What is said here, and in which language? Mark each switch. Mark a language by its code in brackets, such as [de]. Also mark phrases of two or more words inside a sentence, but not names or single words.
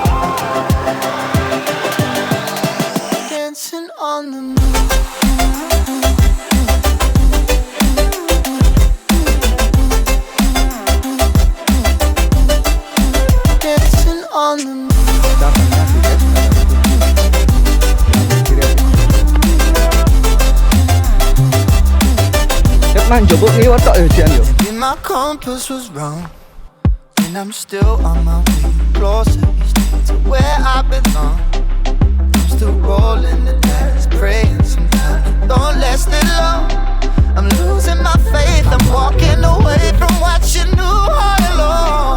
[en] Dancing on the moon. Dancing on the moon. [jv] Yuk man, jebuk liwat tok ya Jian yo. [en] Maybe my compass was wrong, and I'm still on my way closer each day to where I belong. I'm still rolling the dice, praying sometimes it don't last it long. I'm losing my faith, I'm walking away from what you knew all along.